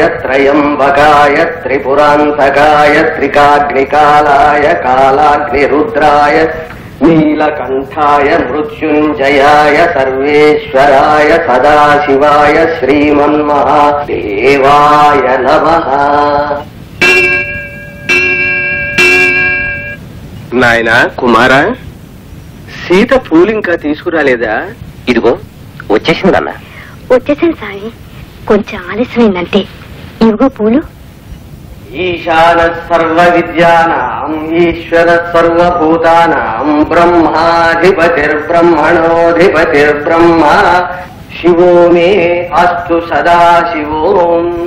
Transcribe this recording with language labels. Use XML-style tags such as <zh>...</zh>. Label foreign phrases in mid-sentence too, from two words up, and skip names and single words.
<sa>त्रयंबकाय त्रिपुरान्तकाय त्रिकाग्निकालाय कालाग्निरुद्राय नीलकण्ठाय मृत्युञ्जयाय सर्वेश्वराय सदाशिवाय श्रीमन्महादेवाय नमः.</sa> <te>నాయనా కుమారా, సీత పూలింకా తీసుకురాలేదా? ఇదిగో వచ్చేసిందన్నా. వచ్చేసాను స్వామి, కొంచెం ఆలస్యమైందంటే. ఇవిగో పూలు.</te> <sa>ఈశాన సర్వ విద్యానాం ఈశ్వర సర్వభూతానాం బ్రహ్మాధిపతిర్బ్రహ్మణోధిపతిర్బ్రహ్మ శివో మే అస్తు సదా శివోం.</sa>